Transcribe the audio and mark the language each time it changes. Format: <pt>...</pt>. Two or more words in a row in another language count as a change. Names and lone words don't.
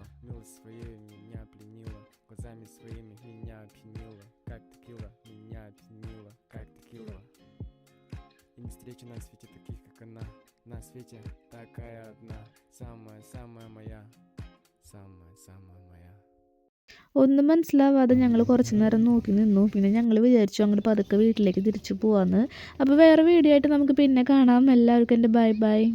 <ru>Милость своей меня пленила, глазами своими меня опьянила. Как текила, меня опьянила, как текила. И не встречу на свете таких, как она. На свете такая одна. Самая-самая моя. Самая-самая моя.</ru> <ml>ഒന്നും മനസ്സിലാവാതെ ഞങ്ങൾ കുറച്ച് നേരം നോക്കി നിന്നു. പിന്നെ ഞങ്ങൾ വിചാരിച്ചു അങ്ങോട്ട് പതുക്കെ വീട്ടിലേക്ക് തിരിച്ചു പോവാന്ന്. അപ്പോൾ വേറെ വീഡിയോ ആയിട്ട് നമുക്ക് പിന്നെ കാണാം. എല്ലാവർക്കും എൻ്റെ ബൈ ബൈ.</ml>